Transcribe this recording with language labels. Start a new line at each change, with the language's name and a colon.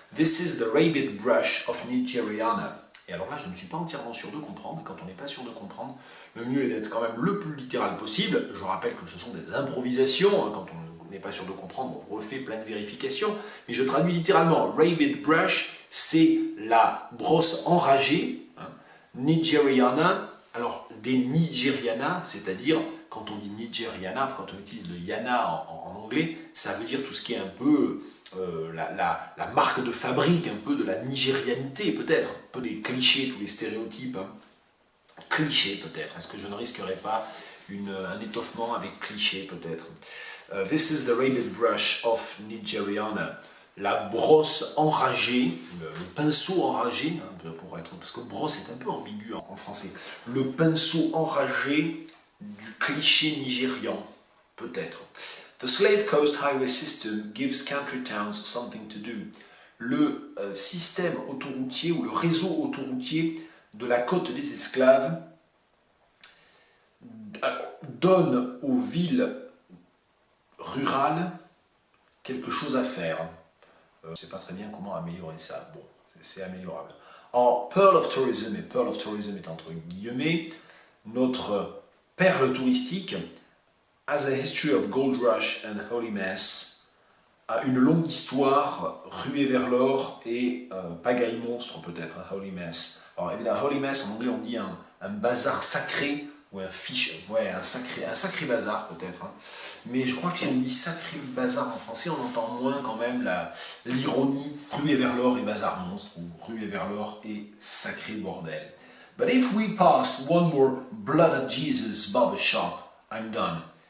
English: This is the rabbit brush of Nigeriana.
French: Et alors là, je ne suis pas entièrement sûr de comprendre. Quand on n'est pas sûr de comprendre, le mieux est d'être quand même le plus littéral possible. Je rappelle que ce sont des improvisations. Quand on n'est pas sûr de comprendre, on refait plein de vérifications. Mais je traduis littéralement. Rabbit brush, c'est la brosse enragée. Nigeriana, alors des Nigeriana, c'est-à-dire quand on dit Nigeriana, quand on utilise le yana en anglais, ça veut dire tout ce qui est un peu la marque de fabrique, un peu de la nigérianité peut-être, un peu des clichés, tous les stéréotypes. Clichés peut-être, est-ce que je ne risquerais pas un étoffement avec cliché peut-être. This is the rabbit brush of Nigeriana. La brosse enragée, le pinceau enragé, parce que brosse est un peu ambigu en français, le pinceau enragé du cliché nigérian, peut-être. The Slave Coast Highway System gives country towns something to do. Le système autoroutier ou le réseau autoroutier de la côte des esclaves donne aux villes rurales quelque chose à faire. Je ne sais pas très bien comment améliorer ça. Bon, c'est améliorable. En
English: Pearl of Tourism,
French: et Pearl of Tourism est entre guillemets, notre perle touristique,
English: As a History of Gold Rush and Holy Mass,
French: a une longue histoire ruée vers l'or et pagaille monstre peut-être, Holy Mass. Alors évidemment, Holy Mass en anglais on dit un bazar sacré, ou un sacré bazar peut-être. Mais je crois que si on dit sacré bazar en français, on entend moins quand même l'ironie ruée vers l'or et bazar monstre, ou ruée vers l'or et sacré bordel.
English: But if we pass one more Blood of Jesus barber shop, I'm done.